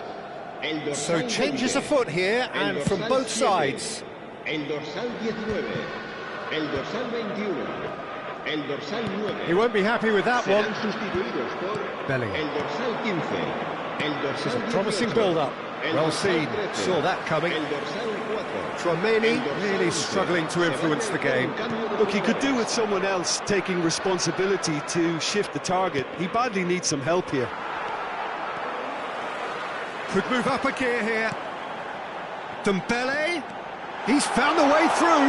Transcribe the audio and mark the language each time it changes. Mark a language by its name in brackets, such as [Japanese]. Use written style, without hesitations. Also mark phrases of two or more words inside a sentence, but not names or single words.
[English] So changes afoot here, and from both sides. [Spanish] El dorsal 19, el dorsal 21, el dorsal 9. [English] He won't be happy with that one. [Spanish] Sustituidos por Bellingham. el dorsal 15, el dorsal 18, [English] Promising build-up. Well seen. 13, Saw that coming. [Spanish] El dorsal 4. [English] Tchouaméni really struggling to influence the game. Look, he could do with someone else taking responsibility to shift the target. He badly needs some help here. Could move up a gear here. Dembele. He's found a way through.